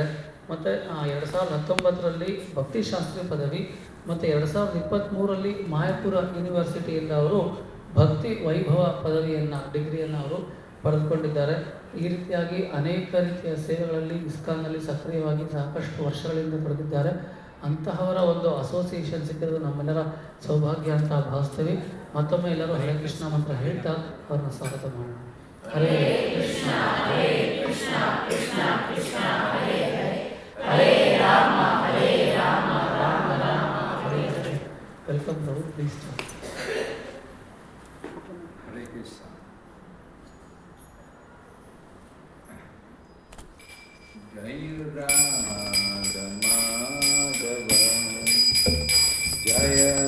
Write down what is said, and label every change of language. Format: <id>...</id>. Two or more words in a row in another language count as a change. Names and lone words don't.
<kn>ಮತ್ತು 2019ರಲ್ಲಿ ಭಕ್ತಿಶಾಸ್ತ್ರಿ ಪದವಿ ಮತ್ತು 2023ರಲ್ಲಿ ಮಾಯಾಪುರ ಯೂನಿವರ್ಸಿಟಿಯಿಂದ ಅವರು ಭಕ್ತಿ ವೈಭವ ಪದವಿಯನ್ನು ಡಿಗ್ರಿಯನ್ನು ಅವರು ಪಡೆದುಕೊಂಡಿದ್ದಾರೆ. ಈ ರೀತಿಯಾಗಿ ಅನೇಕ ರೀತಿಯ ಸೇವೆಗಳಲ್ಲಿ ಇಸ್ಕಾನ್ನಲ್ಲಿ ಸಕ್ರಿಯವಾಗಿ ಸಾಕಷ್ಟು ವರ್ಷಗಳಿಂದ ತೊಡಗಿದ್ದಾರೆ. ಅಂತಹವರ ಒಂದು ಅಸೋಸಿಯೇಷನ್ ಸಿಕ್ಕಿರೋದು ನಮ್ಮೆಲ್ಲರ ಸೌಭಾಗ್ಯ ಅಂತ ಭಾವಿಸ್ತೀವಿ. ಮತ್ತೊಮ್ಮೆ ಎಲ್ಲರೂ ಹರೇ ಕೃಷ್ಣ ಮಂತ್ರ ಹೇಳ್ತಾ ಅವ್ರನ್ನ ಸ್ವಾಗತ ಮಾಡೋಣ.</kn> <sa>ಹರೇ ಕೃಷ್ಣ ಹರೇ ಕೃಷ್ಣ ಕೃಷ್ಣ ಕೃಷ್ಣ ಹರೇ ಹರೇ, ಹರೇ ರಾಮ ರಾಮ ರಾಮ ಹರೇ ಹರೇ.</sa> <en>Welcome prabhu, please.</en> <sa>ಹರೇ ಕೃಷ್ಣ. ಜಯ ರಾಧ ಮಾಧವ ಜಯ</sa>